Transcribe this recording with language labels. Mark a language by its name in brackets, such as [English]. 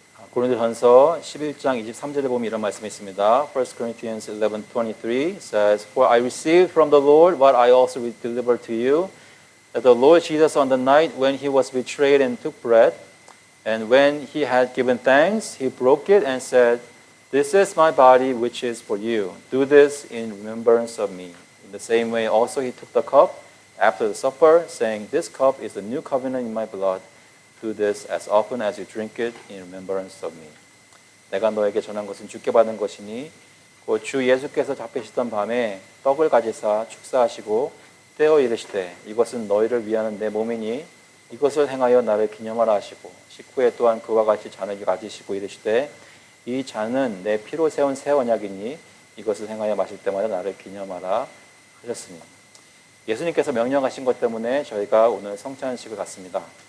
[Korean] 고린도전서 11장 23절에 보면 이런 말씀이 있습니다. [English] 1 Corinthians 11:23 says, For I received from the Lord what I also delivered to you, that the Lord Jesus on the night when he was betrayed and took bread, and when he had given thanks, he broke it and said, This is my body which is for you. Do this in remembrance of me. In the same way also he took the cup after the supper, saying, This cup is the new covenant in my blood. Do this as often as you drink it in remembrance of me. [Korean] 내가 너에게 전한 것은 주께 받은 것이니 곧 주 예수께서 잡히시던 밤에 떡을 가지사 축사하시고 떼어 이르시되 이것은 너희를 위하는 내 몸이니 이것을 행하여 나를 기념하라 하시고 식후에 또한 그와 같이 잔을 가지시고 이르시되 이 잔은 내 피로 세운 새 언약이니 이것을 행하여 마실 때마다 나를 기념하라 하셨으니 예수님께서 명령하신 것 때문에 저희가 오늘 성찬식을 갖습니다.